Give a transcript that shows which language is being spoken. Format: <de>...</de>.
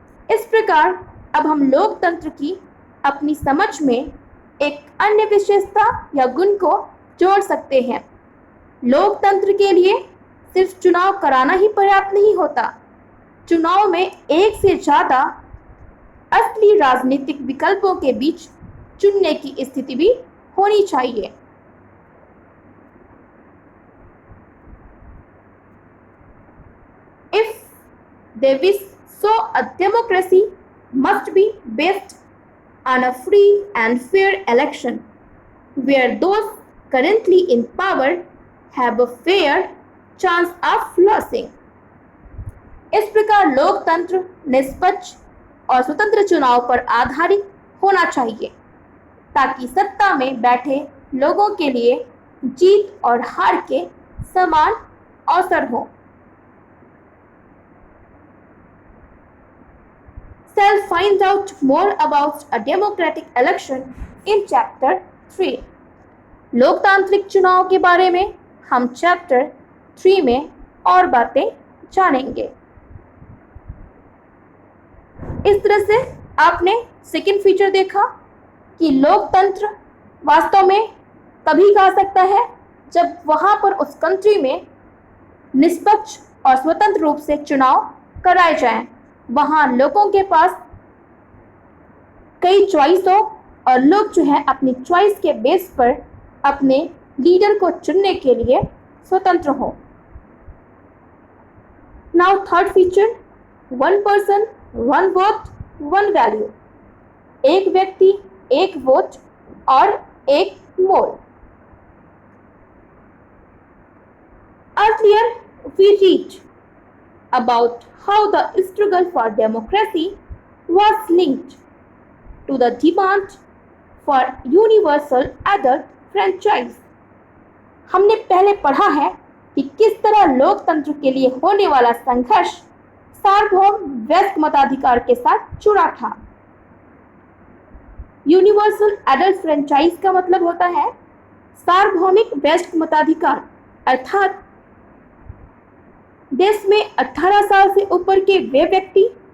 <hi>इस प्रकार अब हम लोकतंत्र की अपनी समझ में एक अन्य विशेषता या गुण को जोड़ सकते हैं। लोकतंत्र के लिए सिर्फ चुनाव कराना ही पर्याप्त नहीं होता। चुनाव में एक से ज्यादा असली राजनीतिक विकल्पों के बीच चुनने की स्थिति भी होनी चाहिए।</hi> <en>If they wish so, a democracy must be based on a free and fair election where those currently in power have a fair chance of losing.</en> <hi>इस प्रकार लोकतंत्र निष्पक्ष और स्वतंत्र चुनाव पर आधारित होना चाहिए ताकि सत्ता में बैठे लोगों के लिए जीत और हार के समान अवसर हो।</hi> <en>Shall find out more about a democratic election in chapter 3.</en> <hi>लोकतांत्रिक चुनाव के बारे में हम चैप्टर 3 में और बातें जानेंगे। इस तरह से आपने सेकेंड फीचर देखा कि लोकतंत्र वास्तव में तभी कहा सकता है जब वहां पर उस कंट्री में निष्पक्ष और स्वतंत्र रूप से चुनाव कराए जाएं, वहां लोगों के पास कई चॉइस हो और लोग जो है अपनी चॉइस के बेस पर अपने लीडर को चुनने के लिए स्वतंत्र हो।</hi> <en>Now third feature, one person one vote one value.</en> <hi>एक व्यक्ति एक वोट और एक मोल।</hi> <en>Earlier we read about how the struggle for democracy was linked to the demand for universal adult franchise.</en> <hi>हमने पहले पढ़ा है कि किस तरह लोकतंत्र के लिए होने वाला संघर्ष सार्वभौम वयस्क मताधिकार के साथ जुड़ा था। यूनिवर्सल एडल्ट फ्रेंचाइज का मतलब होता है सार्वभौमिक वयस्क मताधिकार, अर्थात देश में 18 साल से ऊपर के वे व्यक्ति</hi>